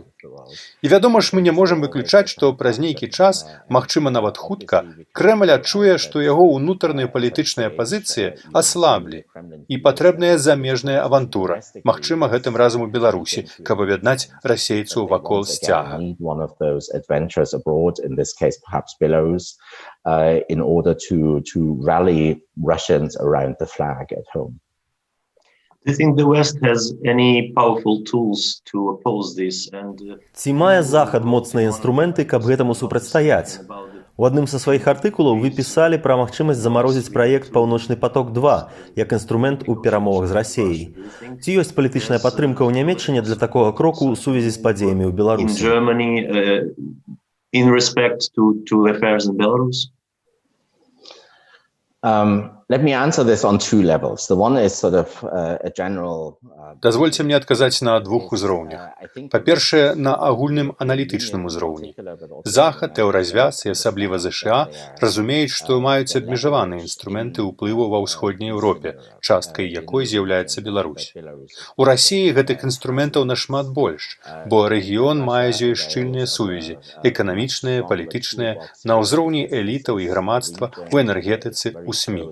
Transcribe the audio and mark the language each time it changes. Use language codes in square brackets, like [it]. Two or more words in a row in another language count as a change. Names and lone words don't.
[be] І вядома ж, мы не можам выключаць, што праз нейкі час, магчыма нават хутка, Крэмль адчуе, што яго ўнутраныя палітычныя пазіцыі аслаблі і патрэбная замежная авантура, магчыма гэтым разам у Беларусі, каб аб'яднаць расейцаў вакол сцяга. [en] In order to rally Russians around the flag at home. Do you think the West has any powerful tools to oppose this? [be] Ці мае Захад моцныя інструменты, каб гэтаму супрацьстаяць? У адным са сваіх артыкулаў вы пісалі пра магчымасць замарозіць праект «Паўночны поток-2» як інструмент у перамовах з Расіяй. Ці ёсць палітычная падтрымка ў Нямецчыне для такога кроку ў сувязі з падзеямі ў Беларусі? [en] In respect to affairs in Belarus? Let me answer this on two levels. The one is sort of a general. [be] Дазвольце мне адказаць на двух узроўнях. Па-першае, на агульным аналітычным узроўні. Захад, Еўразвяз і асабліва ЗША разумеюць, што маюць абмежаваныя інструменты ўплыву ва ўсходняй Еўропе, часткай якой з'яўляецца Беларусь. У Расіі гэтых інструментаў нашмат больш, бо рэгіён мае з ёй шчыльныя сувязі, эканамічныя, палітычныя, на ўзроўні элітаў і грамадства, у энергетыцы, у СМІ.